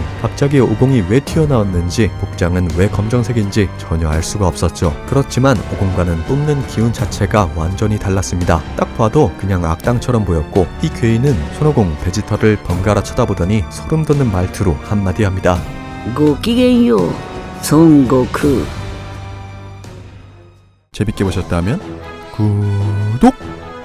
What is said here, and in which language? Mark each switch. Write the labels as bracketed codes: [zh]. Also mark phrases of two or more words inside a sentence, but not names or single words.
[ko] 갑자기 오공이 왜 튀어나왔는지 복장은 왜 검정색인지 전혀 알 수가 없었죠. 그렇지만 오공과는 뿜는 기운 자체가 완전히 달랐습니다. 딱 봐도 그냥 악당처럼 보였고 이 괴인은 손오공 베지터를 번갈아 쳐다보더니 소름 돋는 말투로 한마디 합니다. [ja] ごきげんよう孫悟空 [ko] 재밌게 보셨다면 구독!